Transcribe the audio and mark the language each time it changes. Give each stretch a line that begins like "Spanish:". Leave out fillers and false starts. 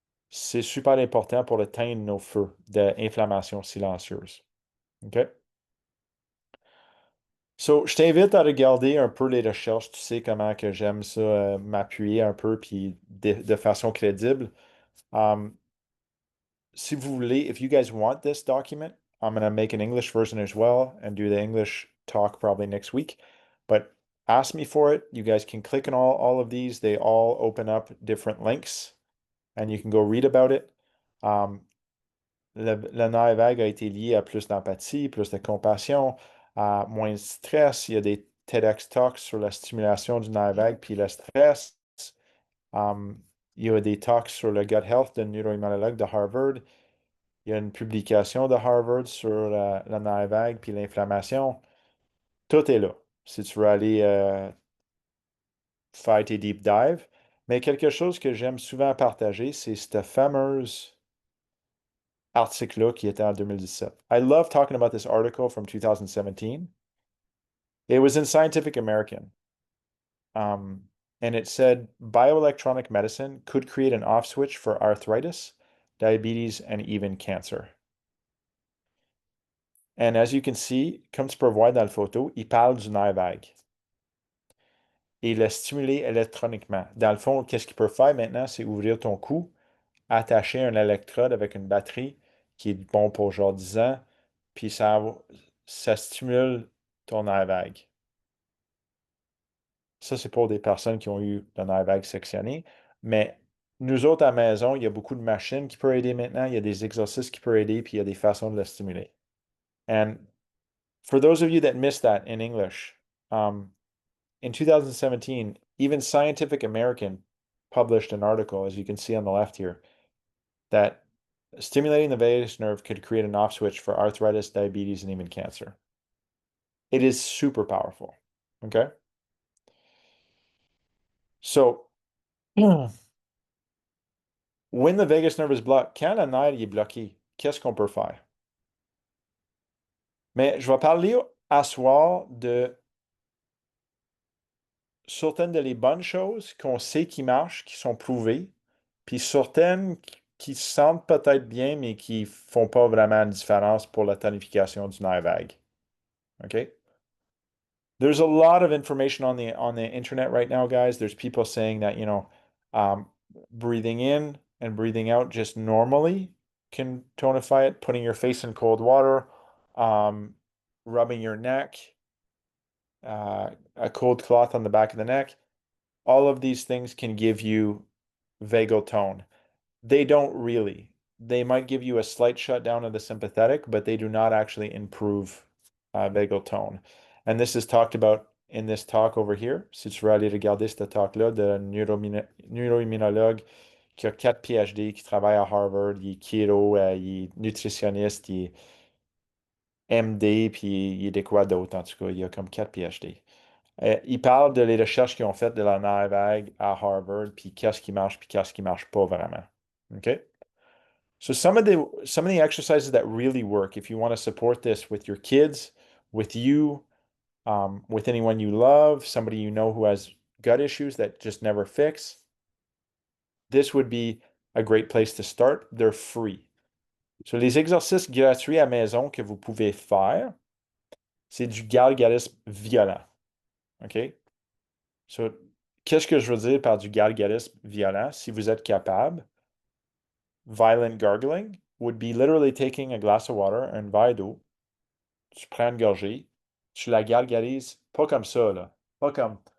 French: C'est super important pour éteindre nos feux d'inflammation silencieuse. OK? So, je t'invite à regarder un peu les recherches. Tu sais comment que j'aime ça, m'appuyer un peu puis de façon crédible.
English: Um,
French: si vous voulez,
English: if you guys want this document, I'm going to make an English version as well and do the English talk probably next week. But ask me for it. You guys can click on all of these. They all open up different links and you can go read about it.
French: Le nerf vague a été lié à plus d'empathie, plus de compassion, à moins de stress. Il y a des TEDx Talks sur la stimulation du nerf vague puis le stress. Il y a des talks sur le gut health de neuroimmunologue de Harvard. Il y a une publication de Harvard sur le nerf vague puis l'inflammation. Tout est là. Si tu veux aller faire tes deep dives. Mais quelque chose que j'aime souvent partager, c'est ce fameux article-là qui était en 2017.
English: I love talking about this article from 2017. It was in Scientific American. Um, and it said bioelectronic medicine could create an off switch for arthritis, diabetes, and even cancer. And as you can see,
French: comme tu peux voir dans la photo, il parle du nerf vague et le stimuler électroniquement. Dans le fond, qu'est-ce qu'il peut faire maintenant, c'est ouvrir ton cou, attacher un électrode avec une batterie qui est bon pour genre 10 ans, puis ça stimule ton nerf vague. Ça, c'est pour des personnes qui ont eu le nerf vague sectionné. Mais nous autres, à la maison, il y a beaucoup de machines qui peuvent aider maintenant. Il y a des exercices qui peuvent aider, puis il y a des façons de le stimuler.
English: And for those of you that missed that in English, in 2017, even Scientific American published an article, as you can see on the left here, that stimulating the vagus nerve could create an off switch for arthritis, diabetes, and even cancer. It is super powerful. Okay.
French: So,
English: when the vagus nerve is blocked,
French: quand le nerf est bloqué, qu'est-ce qu'on peut faire? Mais je vais parler à soir de certaines de les bonnes choses qu'on sait qui marchent, qui sont prouvées, puis certaines qui sentent peut-être bien, mais qui font pas vraiment de différence pour la tonification du nerf vague. OK?
English: There's a lot of information on the internet right now, guys. There's people saying that, breathing in and breathing out just normally can tonify it, putting your face in cold water, um, rubbing your neck, a cold cloth on the back of the neck. All of these things can give you vagal tone. They don't really. They might give you a slight shutdown of the sympathetic, but they do not actually improve vagal tone. And this is talked about in this talk over here.
French: Si tu veux aller regarder ce talk-là de neuroimmunologue qui a 4 PhD, qui travaille à Harvard, il est keto, il est nutritionniste, il est MD, puis il est de quoi d'autre en tout cas. Il a comme 4 PhD. Il parle de les recherches qu'ils ont faites de la nerf vague à Harvard, puis qu'est-ce qui marche, puis qu'est-ce qui marche pas vraiment. OK?
English: So some of the exercises that really work, if you want to support this with your kids, with you, with anyone you love, somebody you know who has gut issues that just never fix, this would be a great place to start. They're free.
French: So les exercices gratuits à maison que vous pouvez faire, c'est du galgarisme violent. OK? So, qu'est-ce que je veux dire par du galgarisme violent? Si vous êtes capable,
English: violent gargling would be literally taking a glass of water,
French: un verre d'eau, tu prends une gorgée, tu la gargarises, pas comme ça, là. Pas comme.